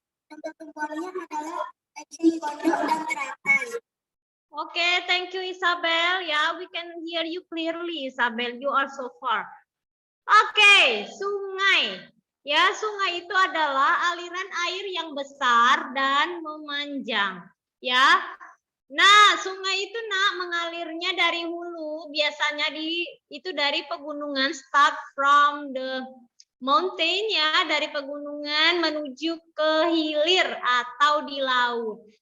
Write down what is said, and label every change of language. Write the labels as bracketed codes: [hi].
[id] Contoh tumbuhannya adalah eceng gondok dan teratai. [en] Okay, thank you, Isabel. Yeah, we can hear you clearly, Isabel. You are so far. Okay, sungai. [id] Ya, sungai itu adalah aliran air yang besar dan memanjang. Ya, nah sungai itu nak mengalirnya dari hulu, biasanya itu dari pegunungan, [en] start from the mountain [id] ya, dari pegunungan menuju ke hilir atau di laut.